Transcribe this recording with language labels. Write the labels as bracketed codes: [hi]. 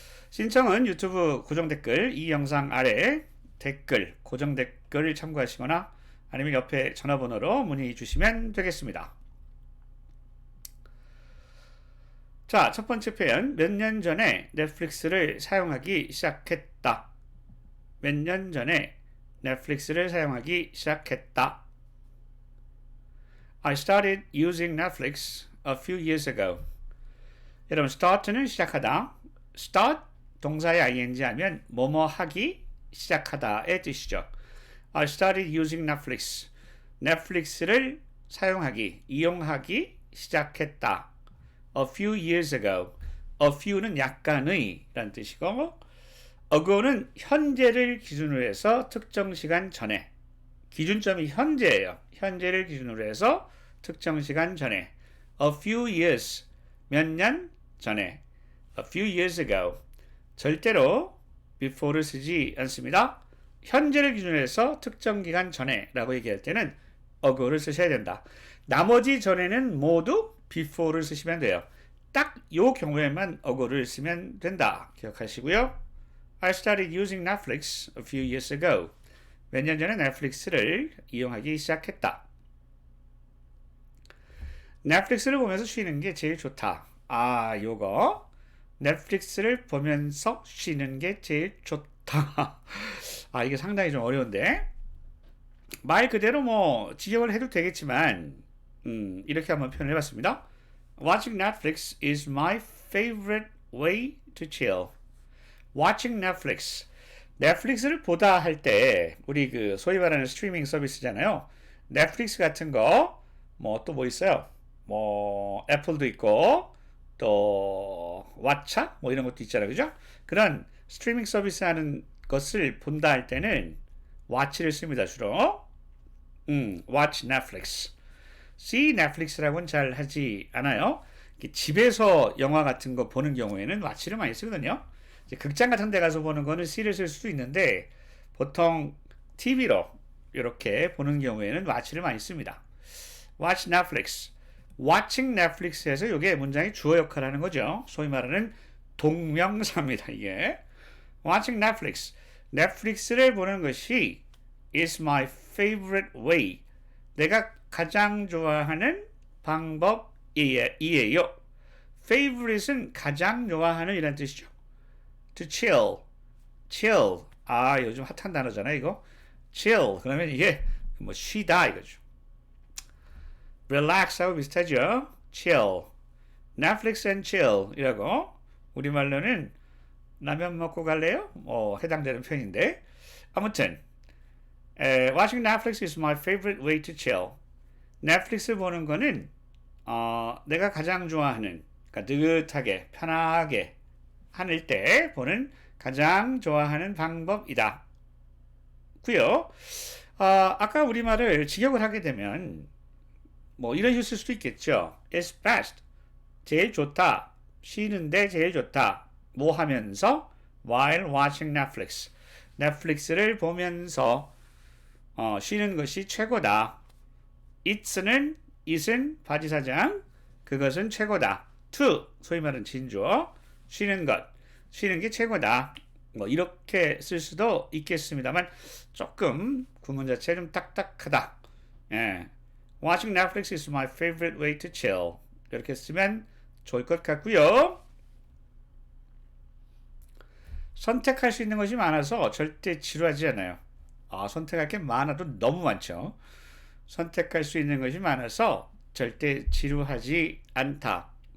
[ko] 신청은 유튜브 고정 댓글, 이 영상 아래 댓글, 고정 댓글을 참고하시거나 아니면 옆에 전화번호로 문의 주시면 되겠습니다. 자, 첫 번째 표현. 몇 년 전에 넷플릭스를 사용하기 시작했다. 몇 년 전에 넷플릭스를 사용하기 시작했다. [en] I started using Netflix a few years ago. [ko] 여러분, start는 시작하다. start 동사의 ing 하면 뭐뭐 하기, 시작하다의 뜻이죠. [en] I started using Netflix. [ko] 넷플릭스를 사용하기, 이용하기 시작했다. [en] A few years ago. [ko] A few는 약간의 라는 뜻이고, ago는 현재를 기준으로 해서 특정 시간 전에. 기준점이 현재예요. 현재를 기준으로 해서 특정 시간 전에. [en] A few years. [ko] 몇 년 전에. [en] A few years ago. [ko] 절대로 before를 쓰지 않습니다. 현재를 기준으로 해서 특정 기간 전에 라고 얘기할 때는 ago를 쓰셔야 된다. 나머지 전에는 모두 before를 쓰시면 돼요. 딱 이 경우에만 ago를 쓰면 된다. 기억하시고요. [en] I started using Netflix a few years ago. [ko] 몇 년 전에 넷플릭스를 이용하기 시작했다. 넷플릭스를 보면서 쉬는 게 제일 좋다. 요거. 넷플릭스를 보면서 쉬는 게 제일 좋다. 이게 상당히 좀 어려운데. 말 그대로 직역을 해도 되겠지만, 이렇게 한번 표현을 해봤습니다. [en] Watching Netflix is my favorite way to chill. Watching Netflix. [ko] 넷플릭스를 보다 할 때, 우리 소위 말하는 스트리밍 서비스잖아요. 넷플릭스 같은 거, 또 뭐 있어요? 애플도 있고, 또, 왓챠? 이런 것도 있잖아요. 그죠? 그런 스트리밍 서비스 하는 것을 본다 할 때는, watch를 씁니다, 주로. watch Netflix. see Netflix라고는 잘 하지 않아요. 집에서 영화 같은 거 보는 경우에는 watch를 많이 쓰거든요. 이제 극장 같은 데 가서 보는 거는 see를 쓸 수도 있는데, 보통 TV로 이렇게 보는 경우에는 watch를 많이 씁니다. [en] watch Netflix. [ko] watching Netflix에서 이게 문장이 주어 역할을 하는 거죠. 소위 말하는 동명사입니다, 이게. [en] watching Netflix. [ko] 넷플릭스를 보는 것이 [en] is my favorite way. [ko] 내가 가장 좋아하는 방법이에요. favorite은 가장 좋아하는 이란 뜻이죠. [en] to chill. chill. [ko] 요즘 핫한 단어잖아요, 이거. [en] chill. [ko] 그러면 이게 쉬다 이거죠. relax하고 비슷하죠. chill. [en] Netflix and chill [ko] 이라고 우리말로는 라면 먹고 갈래요? 해당되는 표현인데, 아무튼 [en] watching Netflix is my favorite way to chill. [ko] 넷플릭스 보는 거는 내가 가장 좋아하는, 그러니까 느긋하게 편하게 하는 때 보는 가장 좋아하는 방법이다. 고요. 아까 우리말을 직역을 하게 되면 이런 식으로 쓸 수도 있겠죠. [en] It's best. [ko] 제일 좋다. 쉬는데 제일 좋다. 뭐 하면서? [en] While watching Netflix. [ko] 넷플릭스를 보면서 쉬는 것이 최고다. it은 바지사장. 그것은 최고다. to, 소위 말하는 진주어. 쉬는 것. 쉬는 게 최고다. 이렇게 쓸 수도 있겠습니다만 조금 구문 자체 좀 딱딱하다. [en] Watching Netflix is my favorite way to chill. [ko] 이렇게 쓰면 좋을 것 같고요. 선택할 수 있는 것이 많아서 절대 지루하지 않아요. 선택할 게 많아도 너무 많죠. 선택할 수 있는 것이 많아서 절대 지루하지 않다.